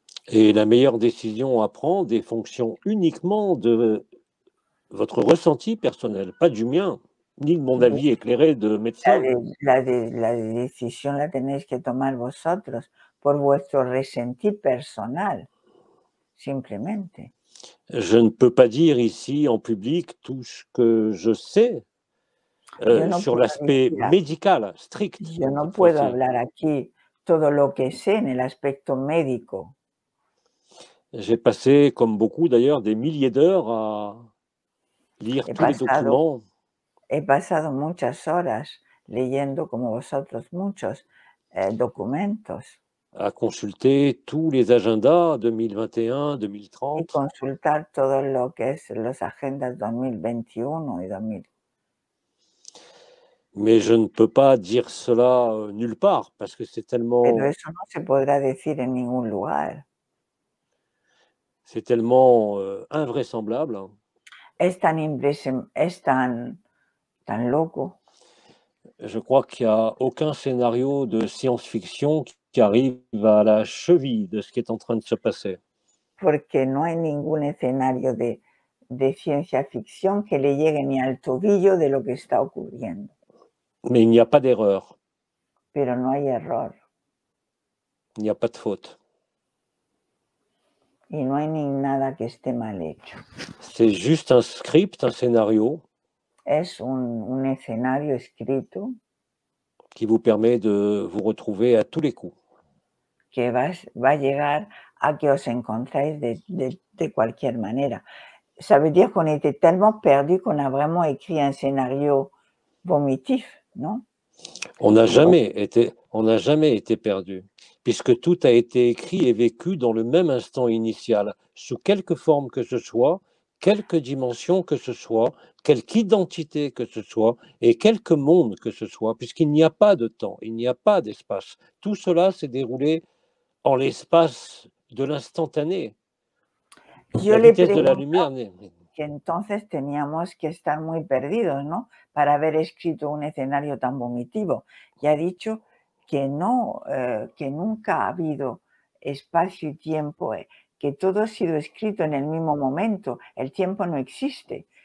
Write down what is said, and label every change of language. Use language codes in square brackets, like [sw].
[fr] Et la meilleure décision à prendre est fonction uniquement de votre ressenti personnel, pas du mien, ni de mon avis éclairé de médecin. [es] La decisión la tenéis que tomar vosotros por vuestro resentir personal, simplemente. [fr] Je ne peux pas dire ici en public tout ce que je sais sur l'aspect médical strict. [es] Yo no puedo hablar aquí todo lo que sé en el aspecto médico. [fr] J'ai passé, comme beaucoup d'ailleurs, des milliers d'heures à lire tous les documents. [es] He pasado muchas horas leyendo, como vosotros, muchos documentos. [fr] À consulter tous les agendas 2021, [es] Y 2030. consultar todo lo que es los agendas 2021 y 2000. [fr] Mais je ne peux pas dire cela nulle part, parce que c'est [es] Pero [fr] tellement, [es] eso no se podrá decir en ningún lugar. [fr] c'est tellement invraisemblable. [es] Es tan loco. [fr] Je crois qu'il n'y a aucun scénario de science-fiction qui arrive à la cheville de ce qui est en train de se passer. [es] Porque no hay ningún escenario de ciencia ficción que le llegue ni al tobillo de lo que está ocurriendo. [fr] Mais il n'y a pas d'erreur, [es] Pero no hay error [fr] il n'y a pas de faute. [es] y no hay ni nada que esté mal hecho. [fr] C'est juste un script, un scénario [es] Es un escenario escrito [fr] qui vous permet de vous retrouver à tous les coups. [es] que va a llegar a que os encontréis de cualquier manera. [fr] Ça veut dire qu'on était tellement perdu qu'on a vraiment écrit un scénario vomitif, non? On n'a jamais été perdu, puisque tout a été écrit et vécu dans le même instant initial, sous quelque forme que ce soit, quelque dimension que ce soit, quelque identité que ce soit, et quelque monde que ce soit, puisqu'il n'y a pas de temps, il n'y a pas d'espace. Tout cela s'est déroulé en l'espace de l'instantané. La vitesse de la lumière n'est... [es] Que entonces teníamos que estar muy perdidos, ¿no? Para haber escrito un escenario tan vomitivo. Y ha dicho que no, que nunca ha habido espacio y tiempo, que todo ha sido escrito en el mismo momento, el tiempo no existe.